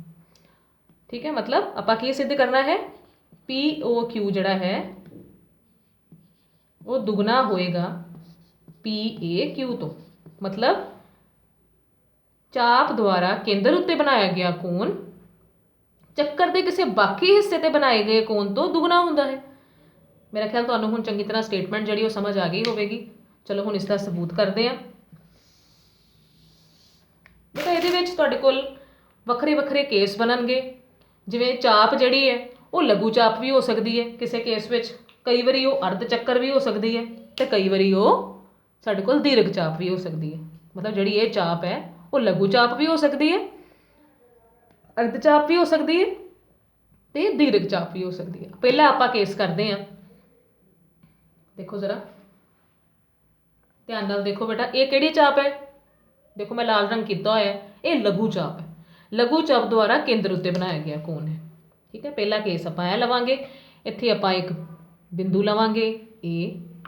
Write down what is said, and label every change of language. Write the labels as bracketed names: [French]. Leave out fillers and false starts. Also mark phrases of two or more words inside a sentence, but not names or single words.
[Hindi] ठीक है, मतलब [Punjabi] ਆਪਾਂ ਕੀ ਸਿੱਧ ਕਰਨਾ ਹੈ, POQ ਜਿਹੜਾ ਹੈ ਉਹ ਦੁੱਗਣਾ ਹੋਏਗਾ PAQ ਤੋਂ। मतलब ਚਾਪ ਦੁਆਰਾ ਕੇਂਦਰ ਉੱਤੇ ਬਣਾਇਆ ਗਿਆ ਕੋਣ ਚੱਕਰ ਦੇ ਕਿਸੇ ਬਾਕੀ ਹਿੱਸੇ ਤੇ ਬਣਾਏ ਗਏ ਕੋਣ ਤੋਂ ਦੁੱਗਣਾ ਹੁੰਦਾ ਹੈ। [Hindi] मेरा ख्याल [Punjabi] ਤੁਹਾਨੂੰ ਹੁਣ ਚੰਗੀ ਤਰ੍ਹਾਂ ਸਟੇਟਮੈਂਟ ਜਿਹੜੀ ਉਹ ਸਮਝ ਆ ਗਈ ਹੋਵੇਗੀ। ਚਲੋ ਹੁਣ ਇਸ ਦਾ ਸਬੂਤ ਕਰਦੇ ਹਾਂ। ਬੇਟਾ ਇਹਦੇ ਵਿੱਚ ਤੁਹਾਡੇ ਕੋਲ ਵੱਖਰੇ ਵੱਖਰੇ ਕੇਸ ਬਣਨਗੇ। ਜਿਵੇਂ ਚਾਪ ਜਿਹੜੀ ਹੈ ਉਹ ਲਘੂ ਚਾਪ ਵੀ ਹੋ ਸਕਦੀ ਹੈ ਕਿਸੇ ਕੇਸ ਵਿੱਚ, ਕਈ ਵਾਰੀ ਉਹ ਅਰਧ ਚੱਕਰ ਵੀ ਹੋ ਸਕਦੀ ਹੈ ਤੇ ਕਈ ਵਾਰੀ ਉਹ ਸਾਡੇ ਕੋਲ ਦੀਰਘ ਚਾਪ ਵੀ ਹੋ ਸਕਦੀ ਹੈ। मतलब ਜਿਹੜੀ ਇਹ ਚਾਪ ਹੈ ਉਹ ਲਘੂ ਚਾਪ ਵੀ ਹੋ ਸਕਦੀ ਹੈ, ਅਰਧ ਚਾਪ ਵੀ ਹੋ ਸਕਦੀ ਹੈ ਤੇ ਦੀਰਘ ਚਾਪ ਵੀ ਹੋ ਸਕਦੀ ਹੈ। ਪਹਿਲਾਂ ਆਪਾਂ ਕੇਸ ਕਰਦੇ ਹਾਂ। ਦੇਖੋ ਜ਼ਰਾ ਧਿਆਨ ਨਾਲ ਦੇਖੋ ਬੇਟਾ, ਇਹ ਕਿਹੜੀ ਚਾਪ ਹੈ, ਦੇਖੋ ਮੈਂ ਲਾਲ ਰੰਗ ਕੀਤਾ ਹੋਇਆ ਹੈ, ਇਹ ਲਘੂ ਚਾਪ ਹੈ। ਲਘੂ ਚਾਪ ਦੁਆਰਾ ਕੇਂਦਰ ਉੱਤੇ ਬਣਾਇਆ ਗਿਆ ਕੋਣ ਹੈ। ਠੀਕ ਹੈ, ਪਹਿਲਾ ਕੇਸ ਆਪਾਂ ਇਹ ਲਵਾਂਗੇ, ਇੱਥੇ ਆਪਾਂ ਇੱਕ ਬਿੰਦੂ ਲਵਾਂਗੇ ਇਹ।